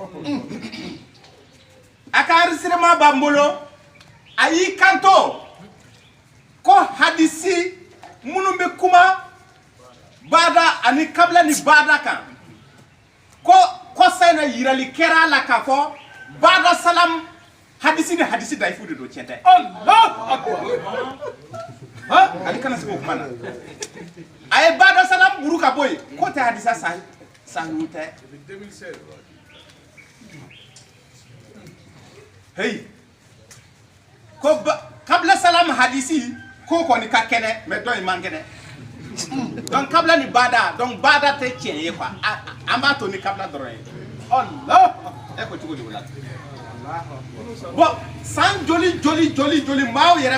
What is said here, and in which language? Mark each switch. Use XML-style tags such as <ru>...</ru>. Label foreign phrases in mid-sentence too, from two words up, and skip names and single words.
<bm>a ka enregistrement b'an bolo a y'i kanto ko hadisi minnu bɛ kuma bada ani kabla ni bada kan ko kosa in na yirali kɛra la k'a fɔ bada salam hadisi ni hadisi dayifu de don tiɲɛ tɛ ale kana se k'o kuma na a ye bada salam buru ka bɔ yen k'o tɛ hadisa sahihu tɛ hey ko kabla salam hadisi ko kɔni ka kɛnɛ mais dɔ in man kɛnɛ donc kabla ni bada donc bada tɛ tiɲɛ ye quoi an b'a to ni kabla dɔrɔn ye Allah e ko cogo di o la bon san joli maaw yɛrɛ</bm>